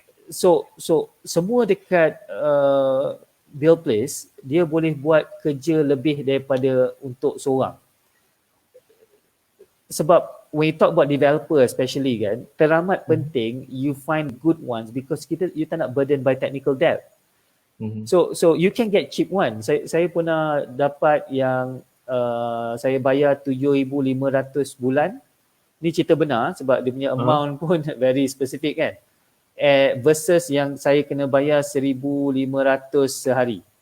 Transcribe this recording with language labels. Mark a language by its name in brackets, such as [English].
[Malay] So semua dekat Bill Place, dia boleh buat kerja lebih daripada untuk seorang. Sebab [English] when you talk about developer especially [Malay] kan, teramat penting [English] you find good ones because you [Malay] tak nak [English] burden by technical debt. So you can get cheap one. [Malay] Saya pernah dapat yang saya bayar 7,500 bulan. Ni cerita benar sebab dia punya amount pun [English] very specific [Malay] kan. Versus yang saya kena bayar 1,500 sehari.